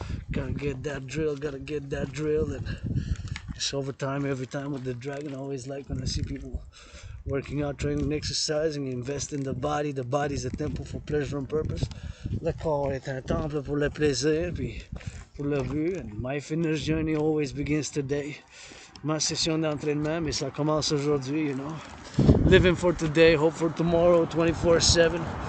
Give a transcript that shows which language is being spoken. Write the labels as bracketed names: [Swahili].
[English] Gotta get that drill. And it's overtime every time with the dragon. I always like when I see people working out, training, exercising, invest in the body. The body is a temple for pleasure and purpose. [French] Le corps est un temple pour le plaisir, puis pour le but. [English] And my fitness journey always begins today. [French] Ma session d'entraînement, mais ça commence aujourd'hui, [English] Living for today, hope for tomorrow, 24/7.